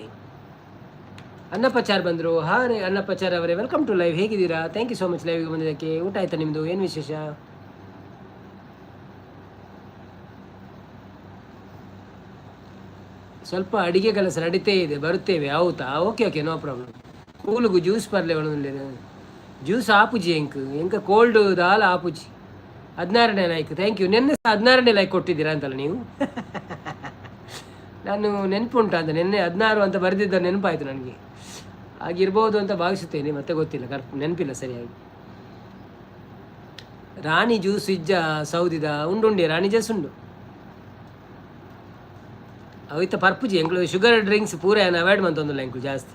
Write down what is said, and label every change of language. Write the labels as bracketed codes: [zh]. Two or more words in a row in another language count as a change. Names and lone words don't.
[kn] ಅನ್ನಪ್ಪಚಾರ್ ಬಂದರು. ಹಾಂ ಅನ್ನಪ್ಪಚಾರ್ ಅವರೇ, [en] welcome to live. [kn] ಹೇಗಿದ್ದೀರಾ? [en] thank you so much [kn] ಲೈವ್ಗೆ ಬಂದಿದ್ದಕ್ಕೆ. ಊಟ ಆಯ್ತಾ ನಿಮ್ಮದು? ಏನು ವಿಶೇಷ? ಸ್ವಲ್ಪ ಅಡಿಗೆ ಕೆಲಸ ನಡೀತೇ ಇದೆ, ಬರುತ್ತೇವೆ. [tcy] ಹೌದಾ? [en] OK OK, no problem. [tcy] ಕೂಲುಗು ಜ್ಯೂಸ್ [kn] ಬರಲಿ ಒಳಗೆ [tcy] ಜ್ಯೂಸ್ ಆಪುಜಿ ಎಂಕ ಕೋಲ್ಡ್ ದಾಲ್ ಆಪುಜಿ 16ನೇ ಲೈಕ್. [en] Thank you. [kn] ನಿನ್ನೆ 16ನೇ ಲೈಕ್ ಕೊಟ್ಟಿದ್ದೀರಾ ಅಂತಲ್ಲ ನೀವು? ನಾನು ನೆನಪುಂಟ ಅಂತ ನಿನ್ನೆ 16 ಅಂತ ಬರೆದಿದ್ದ ನೆನಪಾಯಿತು ನನಗೆ. ಆಗಿರ್ಬೋದು ಅಂತ ಭಾವಿಸುತ್ತೇನೆ, ಮತ್ತೆ ಗೊತ್ತಿಲ್ಲ, ನೆನಪಿಲ್ಲ ಸರಿಯಾಗಿ. [tcy] ರಾಣಿ ಜ್ಯೂಸ್ ಇಜ್ಜ ಸೌದಿದ ಉಂಡುಂಡಿ ರಾಣಿ ಜ್ಯೂಸ್ ಉಂಡು ಅವಿತ್ತ ಪರ್ಪುಜಿ ಎಂಕ್ಲು [en] sugar drinks [tcy] ಪೂರ ಏನು ಅವಾಯ್ಡ್ ಮಂತೊಂದುಲ್ಲ ಎಂಕ್ಲು ಜಾಸ್ತಿ.